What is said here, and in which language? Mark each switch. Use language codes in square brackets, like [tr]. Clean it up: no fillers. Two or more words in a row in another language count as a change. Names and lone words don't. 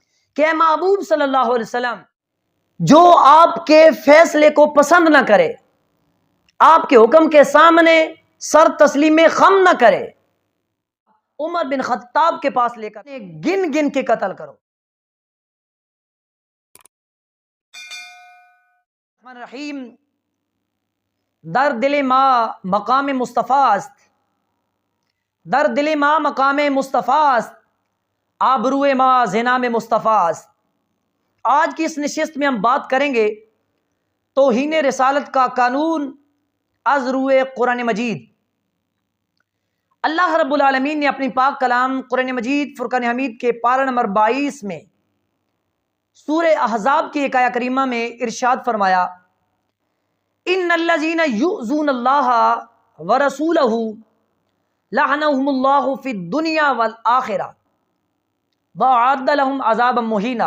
[ur] کہ اے محبوب [ar] صلی اللہ علیہ وسلم [ur] جو آپ کے فیصلے کو پسند نہ کرے، آپ کے حکم کے سامنے سر تسلیم خم نہ کرے، عمر بن خطاب کے پاس لے کر گن گن کے قتل کرو۔ [ar] الرحمن الرحیم [fa] در دل ما مقام مصطفیٰ است، در دل ما مقام مصطفیٰ است، آبروئے ما زنام مصطفیٰ است۔ [ur] آج کی اس نشست میں ہم بات کریں گے توہین رسالت کا قانون از روئے قرآن مجید۔ [ar] اللہ رب العالمین [ur] نے اپنی پاک کلام قرآن مجید فرقان حمید کے پارہ نمبر 22 میں سورہ احزاب کی ایک آیہ کریمہ میں ارشاد فرمایا، [ar] ان الذین یؤذون اللہ ورسولہ لعنہم اللہ فی الدنیا والآخرہ وأعد لہم عذابا مہینا۔